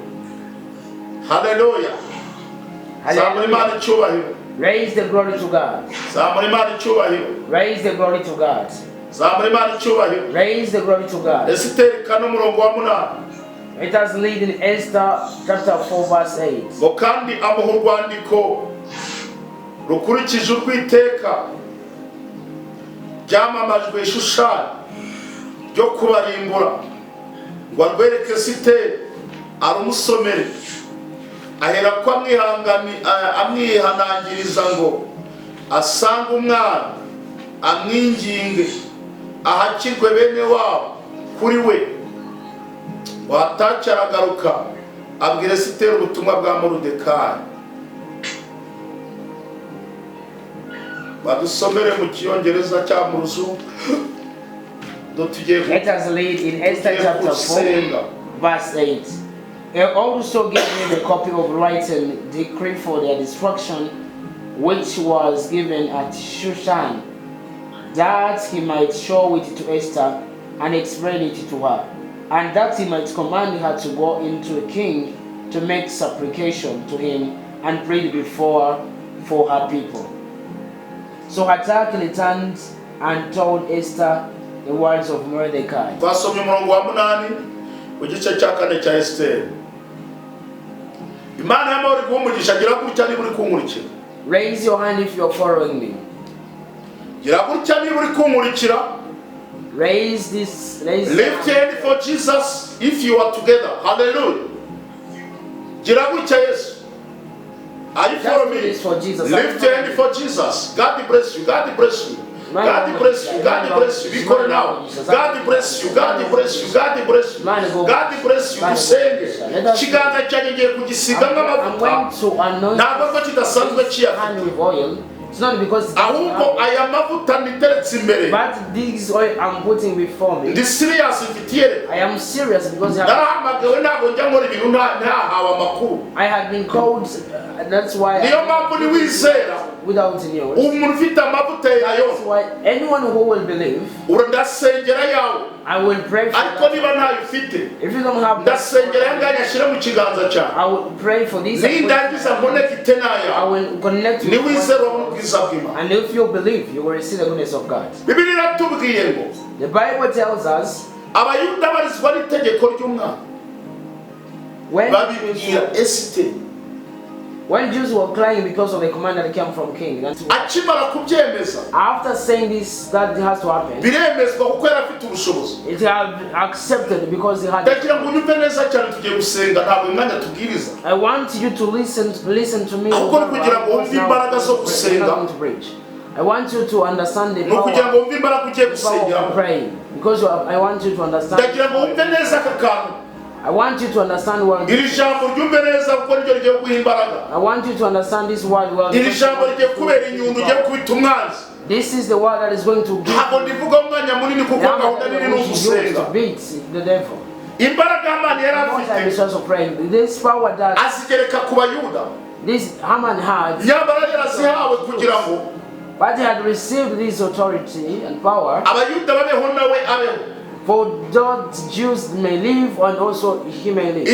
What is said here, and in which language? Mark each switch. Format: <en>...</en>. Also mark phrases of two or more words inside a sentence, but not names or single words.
<en>Hallelujah. Hallelujah. Raise the glory to God. Raise the glory to God. Raise the glory to God. It has lead in Esther chapter 4 verse 8.</en> <rw>Rukurikije urwiteka byamamajwe ishushanya ryo kubarimbura ngo arwereke Siteri arumusomere ahera ko amwihanangiriza ngo asanga umwana amwinginge ahakirwe bene wabo kuri we watacha aragaruka abwira Siteri ubutumwa bwa Moridekayi. Badusomere mu Kiyongereza cya mu Ruzungu.</rw> <en>Let us read in Esther chapter 4 Verse 8. He also gave him a copy of written decree for their destruction, which was given at Shushan, that he might show it to Esther and explain it to her, and that he might command her to go into a king to make supplication to him and plead before for her people. So Hatak returned and told Esther the words of Mordecai.</en> <rw>Twasomye umurongo wa 8 mu gice cya 4 cya Esther. Imana y'amahoro igumugisha gira gutya niba uri kunkurikira.</rw> <en>Raise your hand if you're following me.</en> <rw>Gira gutya niba uri kunkurikira.</rw> <en>Raise this. Lift your hand for Jesus if you are together.</en> <rw>Hallelujah. Gira gutya Yesu.</rw> <en>Are you following me? Lift your hand for Jesus. God bless you. God bless you. God bless you. God bless you. We call it now. God bless you. God bless you. God bless you. God bless you.</en> <rw>Dusenge. Kiganza cyanjye ngiye kugisiga nk'amavuta. Ntabwo ko kidasanzwe kiyafite.</rw> <en>It's not because</en> <rw>ahubwo aya mavuta niteretse imbere.</rw> <en>But this oil I'm putting before me.</en> <rw>Ndi serious mfitiye.</rw> <en>I am serious because</en> <rw>narahamagawe ntabwo njya nkora ibintu ntahawe amakuru.</rw> <en>I had been called, that's why</en> <rw>niyo mpamvu niwizera</rw> <en>without news.</en> <rw>umuntu ufite amavuta yayo.</rw> <en>That's why anyone who will believe,</en> <rw>urandasengera yawe.</rw> <en>I will pray for</en> <rw>ariko niba ntayo ufite,</rw> <en>if you don't have,</en> <rw>ndasengera yanganya ashyira mu kiganza cyawe.</rw> <en>I will pray for this.</en> <rw>Nindangiza connect nayo.</rw> <en>I will connect with</en> <rw>niwizera ubwiza bw'Imana.</rw> <en>And if you believe, you will receive the goodness of God.</en> <rw>Bibiliya iratubwiye ngo</rw> <en>The Bible tells us</en> <rw>abayuda barizwa n'itegeko ry'umwami. babibwira Esiteri.</rw> <en>When Jews were crying because of the command that came from king,</en> <rw>akimara kubyemeza,</rw> <en>after saying this, that has to happen,</en> <rw>biremezwa kuko yari afite ubushobozi.</rw> <en>it had accepted because he had.</en> <rw>ndagira ngo unyumve neza cyane tugiye gusenga ntabwo imana tubwiriza.</rw> <en>I want you to listen to me.</en> <rw>ahubwo kugira ngo wumve imbaraga zo gusenga.</rw> <en>I want you to understand the power of praying, because I want you to understand.</en> <rw>ndagira ngo wumve neza aka kantu.</rw> <en>I want you to understand what.</en> <rw>iri jambo ryumve neza kuko ryo rigiye guha imbaraga.</rw> <en>I want you to understand this word well.</en> <rw>iri jambo rigiye kubera inyundo ugiye kubita umwanzi.</rw> <en>This is the word that is going to give.</en> <rw>ntabwo ndivuga umwanya munini kuko gahunda nini ni ugusenga.</rw> <en>Beat the devil.</en> <rw>imbaraga Hamani yari afite.</rw> <en>This power that</en> <rw>asigereka ku bayuda.</rw> <en>This Haman had.</en> <rw>nyamara yarazihawe kugira ngo.</rw> <en>But he had received this authority and power.</en> <rw>abayuda babeho nawe abeho.</rw> <en>For that Jews may live and also he may live.</en>